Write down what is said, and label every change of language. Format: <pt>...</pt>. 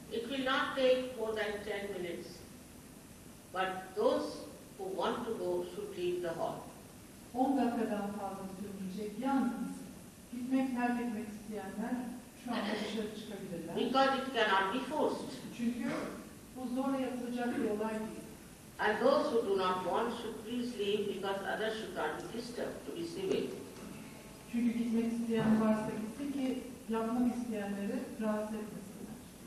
<en>It will not take more than 10 minutes. But those who want to go should leave the hall.</en> <tr>10 dakikadan fazla sürmeyecek. Yalnız gitmek, terk etmek isteyenler şu anda dışarı çıkabilirler.</tr> <en>Because it cannot be forced.</en> <tr>Çünkü bu zorla yapılacak bir olay değil.</tr> <en>And those who do not want should please leave because others should not be disturbed to be civil.</en> <tr>Çünkü gitmek isteyen varsa gitsin ki yapmak isteyenleri rahatsız etmesinler.</tr>